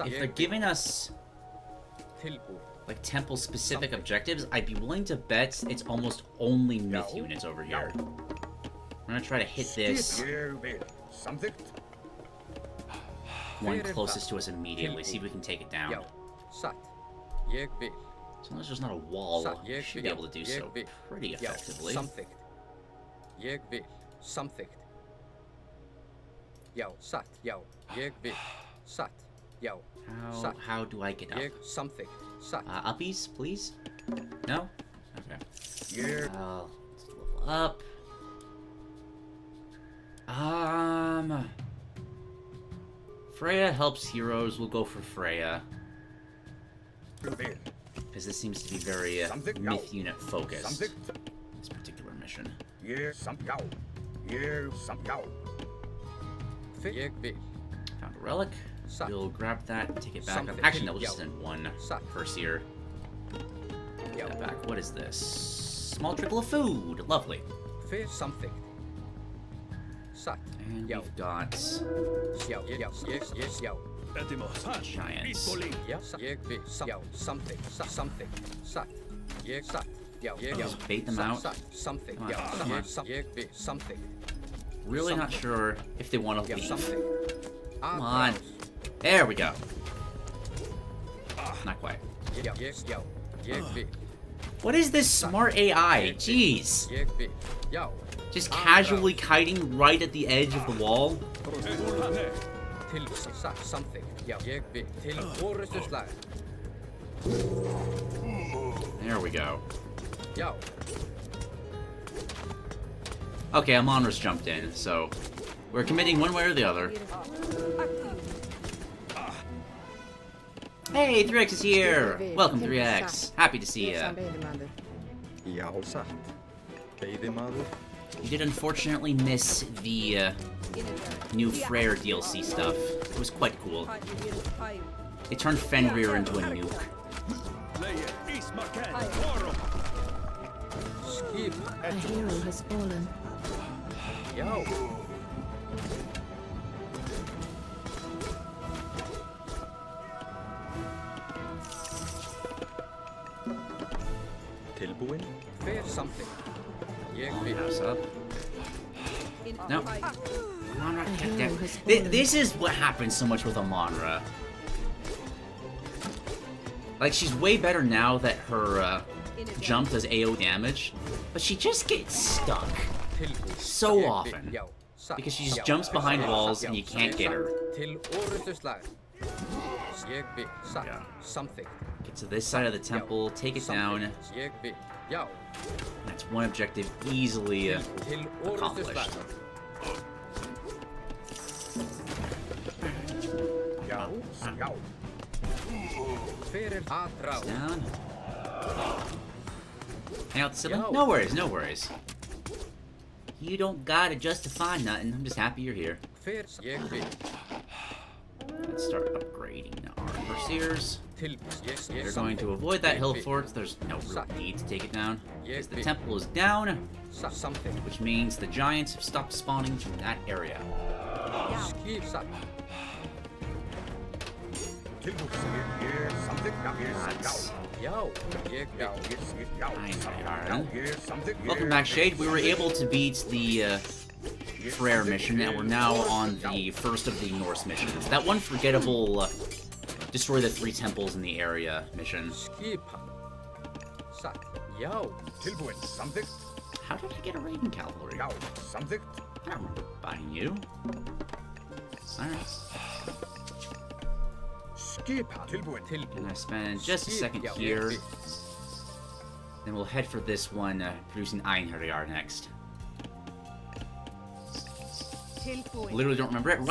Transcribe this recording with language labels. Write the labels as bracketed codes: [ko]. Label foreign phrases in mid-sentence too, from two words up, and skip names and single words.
[en] If they're giving us like temple-specific objectives, I'd be willing to bet it's almost only myth units over here. I'm gonna try to hit this one closest to us immediately, see if we can take it down. [is] Satt. Ég vil. [en] As long as there's not a wall, we should be able to do so pretty effectively. [is] Samþykkt. Ég vil. samþykkt. Já, satt, já, ég vil, satt, já, satt. [en] How do I get up? [is] Ég samþykkt, satt. [en] Uppies, please? No? Okay. [is] Ég [en] Let's level up. Freya helps heroes. We'll go for Freya. [is] vil. [en] Because this seems to be very myth unit focused. [is] Samþykkt. [en] This particular mission. [is] Ég já. Ég já. Ég vil, [en] Found a relic. Suck. We'll grab that and take it back. Something. Actually, no, we'll just Yo. send one Suck. first here. Yo. Get that back. What is this? Small trickle of food. Lovely. [is] Fyr samþykkt. Satt, [en] And [is] já, [en] we've got [is] já, já, já. [en] giants. [is] Já, satt, ég vil, já, samþykkt, samþykkt, satt. Ég satt, já, já. [en] Just bait them [is] Satt, [en] out. [is] satt, samþykkt, [en] Come on, [is] já, [en] come on. [is] ég vil, samþykkt. [en] Really not Something. sure if they want to [is] Já, [en] leave. [is] samþykkt. [en] Come on. There we go. Not quite. [is] Já, já, ég vil, [en] What is this smart AI? Jeez. [is] ég vil, já. [en] Just casually kiting right at the edge of the wall? [is] Til, satt, samþykkt, já, ég vil, til orrustuslag. [en] There we go. [is] Já, [en] Okay, Amonra's jumped in, so we're committing one way or the other. Hey, 3X is here! Welcome, 3X. Happy to see ya. [is] veiðimaður. Já, satt. Veiðimaður. [en] You did unfortunately miss the new Freyr DLC stuff. It was quite cool. They turned Fenrir into a nuke. [is] skip, [en] A hero has fallen. [is] já. Tilbúin. Fyr samþykkt. Ég vil, [en] House up. No. Amonra, A get hero there. has fallen. This is what happens so much with Amonra. Like, she's way better now that her jump does AO damage, but she just gets stuck [is] tilbúin. [en] so [is] Ég vil, [en] often. [is] já, satt, [en] Because she just [is] já, [en] jumps behind [is] já, [en] walls [is] já, [en] and you can't get her. [is] Til orrustuslag. Ég vil, satt, [en] Yeah. [is] samþykkt. [en] Get to this side of the temple, take it down. [is] Samþykkt. Ég vil, já. [en] That's one objective easily [is] Til [en] accomplished. [is] orrustuslag. Já. Já. Fyrir aðrá. [en] Down. Hang out the sibling? Yo. No worries, no worries. You don't gotta justify nothing. I'm just happy you're here. [is] Fyr, ég vil, [en] Let's start upgrading our Berserkers. [is] til, ég [en] You're going to avoid that hill fort. There's no real need to take it down. Because the temple is down, [is] satt, samþykkt. [en] which means the giants have stopped spawning from that area. [is] Skip, satt, Tilbúin. Ég samþykkt. Já. Ég [en] That's [is] já. Ég Já. vil, Já. [en] fine, [is] Já. [en] Iron. [is] Ég samþykkt. [en] Welcome back, Shade. We were able to beat the Freyr mission, and we're now on the first of the Norse missions. That one forgettable destroy the 3 temples in the area mission. [is] skip hann. Satt, já. Tilbúin. Samþykkt. [en] How did I get a Raven Cavalry? [is] Já. Samþykkt. [en] I don't remember buying you. Alright. [is] Skip hann. Tilbúin. Tilbúin. [en] Gonna spend just a second [is] Já, ég [en] here. [is] vil. [en] Then we'll head for this one, producing Einherjar next. Literally don't remember it.